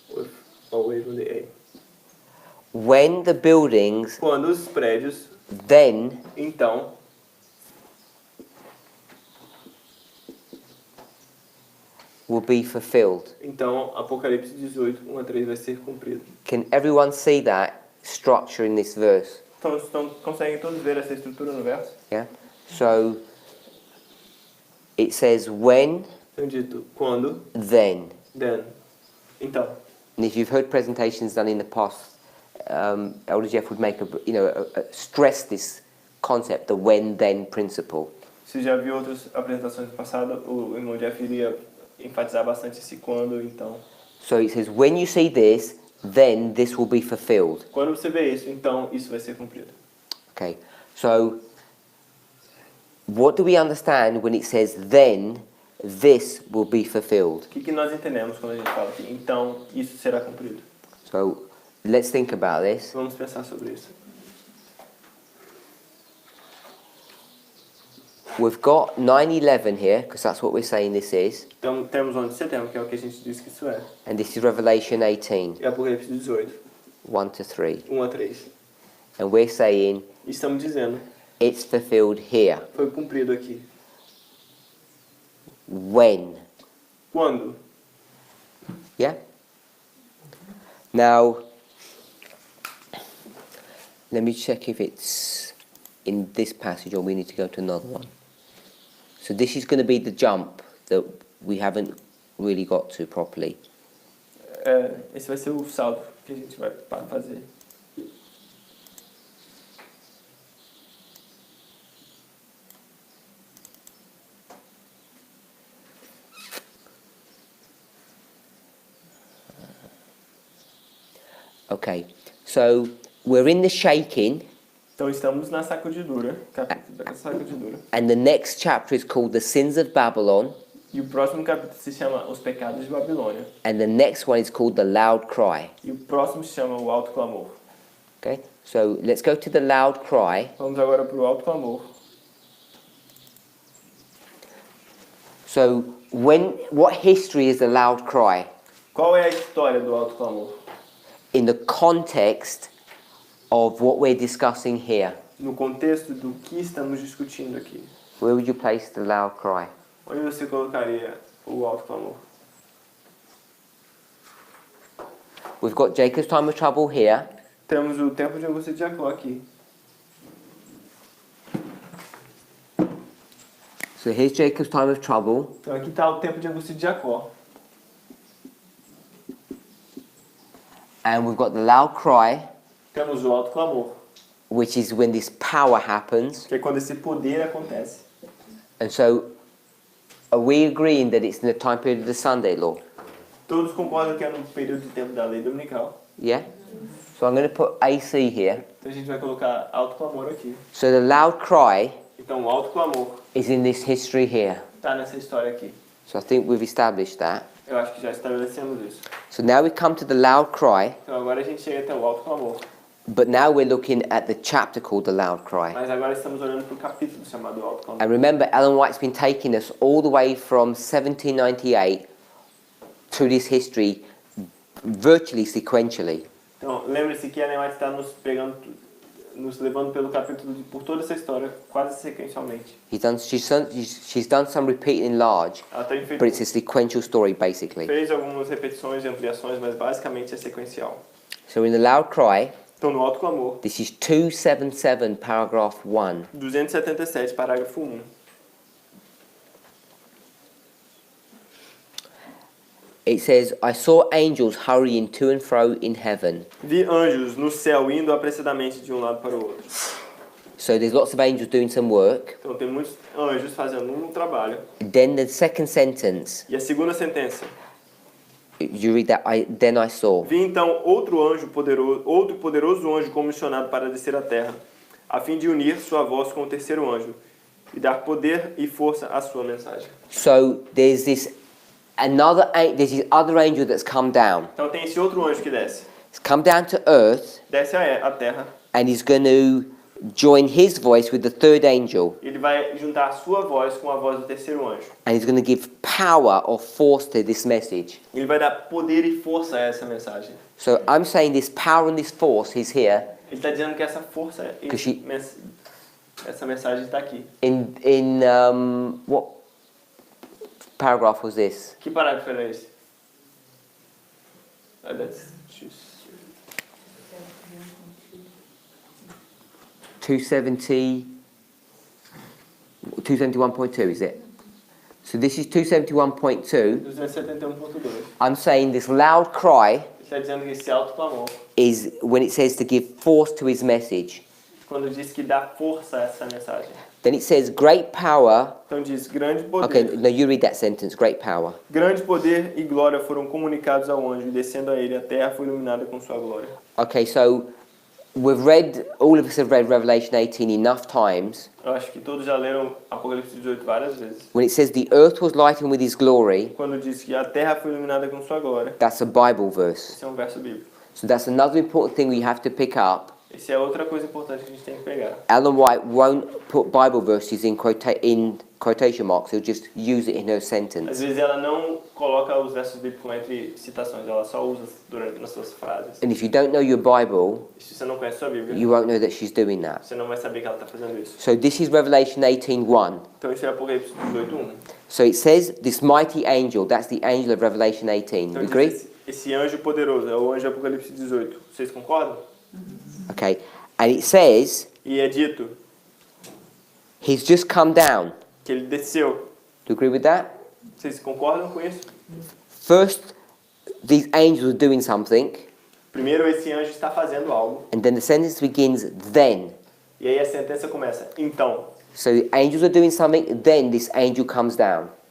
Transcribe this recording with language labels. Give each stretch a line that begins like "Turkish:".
English: With always with the A. When the buildings,
Portuguese: Quando os prédios,
English: then
Portuguese: então,
English: will be fulfilled.
Portuguese: então Apocalipse 18, 1 a 3 vai ser cumprido.
English: Can everyone see that structure in this verse?
Portuguese: Então conseguem todos ver essa estrutura no verso?
English: Yeah? So it says when,
Portuguese: Então dito, quando,
English: then. then.
Portuguese: Então,
English: And if you've heard presentations done in the past, Elder Jeff would make stress this concept, the when-then principle.
Portuguese: se já viu outras apresentações passadas, o irmão Jeff iria enfatizar bastante esse quando, então.
English: So it says, when you see this, then this will be fulfilled.
Portuguese: Quando você vê isso, então isso vai ser cumprido.
English: Okay. So what do we understand when it says then this will be fulfilled?
Portuguese: O que nós entendemos quando a gente fala aqui? Então isso será cumprido.
English: So let's think about this.
Portuguese: Vamos pensar sobre isso.
English: We've got 9/11 here, because that's what we're saying this is.
Portuguese: Então temos 11 de setembro, que é o que a gente diz que isso é.
English: And this is Revelation 18,
Portuguese: E Apocalipse 18,
English: 1 to 3.
Portuguese: 1 a 3.
English: And we're saying
Portuguese: E estamos dizendo,
English: it's fulfilled here.
Portuguese: foi cumprido aqui.
English: When?
Portuguese: Quando?
English: Yeah? Now, let me check if it's in this passage or we need to go to another one. So this is going to be the jump that we haven't really got to properly.
Portuguese: Esse vai ser o salto que a gente vai fazer.
English: Okay, so we're in the shaking,
Portuguese: Então estamos na sacudidura, capítulo da sacudidura.
English: and the next chapter is called The Sins of Babylon,
Portuguese: E o próximo capítulo se chama Os Pecados de Babilônia.
English: and the next one is called The Loud Cry.
Portuguese: E o próximo se chama O Alto Clamor.
English: Okay, so let's go to the loud cry.
Portuguese: Vamos agora para o Alto Clamor.
English: So what history is the loud cry?
Portuguese: Qual é a história do Alto Clamor?
English: In the context of what we're discussing here.
Portuguese: No contexto do que estamos discutindo aqui.
English: Where would you place the loud cry?
Portuguese: Onde você colocaria o Alto Clamor?
English: We've got Jacob's time of trouble here.
Portuguese: Temos o tempo de angústia de Jacó aqui.
English: So here's Jacob's time of trouble.
Portuguese: Então aqui está o tempo de angústia de Jacó.
English: And we've got the loud cry,
Portuguese: Temos o Alto Clamor,
English: which is when this power happens.
Portuguese: que é quando esse poder acontece.
English: And so are we agreeing that it's in the time period of the Sunday law?
Portuguese: Todos concordam que é no período de tempo da lei dominical.
English: Yeah? So I'm going to put AC here.
Portuguese: Então a gente vai colocar Alto Clamor aqui.
English: So the loud cry
Portuguese: Então o Alto Clamor
English: is in this history here.
Portuguese: está nessa história aqui.
English: So I think we've established that.
Portuguese: Eu acho que já estabelecemos isso.
English: So now we come to the loud cry,
Portuguese: Então agora a gente chega até o Alto Clamor.
English: but now we're looking at the chapter called the loud cry.
Portuguese: Mas agora estamos olhando para o capítulo chamado Alto Clamor.
English: And remember, Ellen White's been taking us all the way from 1798 to this history virtually sequentially.
Portuguese: Então lembre-se que a Ellen White está nos levando pelo capítulo por toda essa história, quase sequencialmente.
English: She's done some repeating in large,
Portuguese: Ela tem feito,
English: but it's a sequential story basically.
Portuguese: fez algumas repetições e ampliações, mas basicamente é sequencial.
English: So in the loud cry,
Portuguese: Então no Alto Clamor,
English: this is 277 paragraph 1.
Portuguese: 277, parágrafo 1.
English: It says, I saw angels hurrying to and fro in heaven.
Portuguese: Vi anjos no céu indo apressadamente de um lado para o outro.
English: So there's lots of angels doing some work.
Portuguese: Então tem muitos anjos fazendo um trabalho.
English: Then the second sentence,
Portuguese: E a segunda sentença.
English: you read that, then I saw.
Portuguese: Vi então outro poderoso anjo comissionado para descer à terra, a fim de unir sua voz com o terceiro anjo e dar poder e força à sua mensagem.
English: So there's this other angel that's come down.
Portuguese: Então tem esse outro anjo que desce.
English: He's come down to earth,
Portuguese: Desce à terra.
English: and he's going to join his voice with the third angel,
Portuguese: Ele vai juntar a sua voz com a voz do terceiro anjo.
English: and he's going to give power or force to this message.
Portuguese: Ele vai dar poder e força a essa mensagem.
English: So I'm saying this power and this force is here
Portuguese: Ele está dizendo que essa força, essa mensagem está aqui.
English: in what paragraph was this?
Portuguese: Que parágrafo era esse?
English: That's 271.2, is it? So this is 271.2. 271.2. I'm saying this loud cry
Portuguese: Ele está dizendo que esse alto clamor,
English: is when it says to give force to his message.
Portuguese: quando diz que dá força a essa mensagem.
English: Then it says great power.
Portuguese: Então diz grande poder.
English: Okay, no, you read that sentence. Great power.
Portuguese: Grande poder e glória foram comunicados ao anjo, e descendo a ele, a terra foi iluminada com sua glória.
English: Okay, so all of us have read Revelation 18 enough times.
Portuguese: Eu acho que todos já leram Apocalipse 18 várias vezes.
English: When it says the earth was lightened with his glory,
Portuguese: Quando diz que a terra foi iluminada com sua glória.
English: that's a Bible verse.
Portuguese: Esse é um verso bíblico.
English: So that's another important thing we have to pick up.
Portuguese: Esse é outra coisa importante que a gente tem que pegar.
English: Ellen White won't put Bible verses in quotation marks. He'll just use it in her
Portuguese: Às
English: sentence.
Portuguese: vezes ela não coloca os versos bíblicos entre citações, ela só usa nas suas frases.
English: And if you don't know your Bible,
Portuguese: E se você não conhece sua Bíblia,
English: you won't know that she's doing that.
Portuguese: você não vai saber que ela está fazendo isso.
English: So this is Revelation 18:1.
Portuguese: Então isso é Apocalipse 18:1.
English: So it says this mighty angel, that's the angel of Revelation 18.
Portuguese: Então
English: You
Portuguese: diz
English: agree?
Portuguese: esse anjo poderoso é o anjo de Apocalipse 18. Vocês concordam?
English: Okay. And it says
Portuguese: E é dito
English: he's just come down.
Portuguese: que ele desceu.
English: Do you agree with that?
Portuguese: Vocês concordam com isso?
English: First, these angels are doing something,
Portuguese: Primeiro esse anjo está fazendo algo.
English: and then the sentence begins then.
Portuguese: E aí a sentença começa. Então,
English: So the angels are doing something, then this angel comes down.